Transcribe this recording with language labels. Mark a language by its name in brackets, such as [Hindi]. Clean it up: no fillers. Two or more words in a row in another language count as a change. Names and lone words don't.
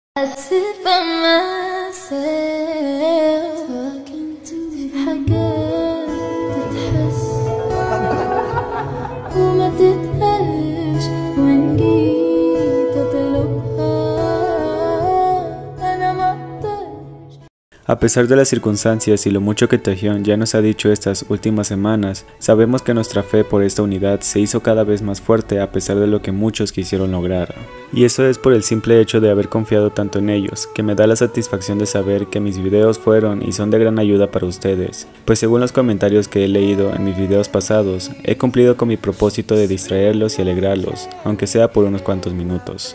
[English] I sit by myself talking to [Arabic] حاجات تتحس وما تتقالش وإن جيت أطلبها أنا ما أقدرش. [Spanish] A pesar de las circunstancias y lo mucho que Taehyun ya nos ha dicho estas últimas semanas, sabemos que nuestra fe por esta unidad se hizo cada vez más fuerte a pesar de lo que muchos quisieron lograr. Y eso es por el simple hecho de haber confiado tanto en ellos, que me da la satisfacción de saber que mis videos fueron y son de gran ayuda para ustedes, pues según los comentarios que he leído en mis videos pasados, he cumplido con mi propósito de distraerlos y alegrarlos, aunque sea por unos cuantos minutos.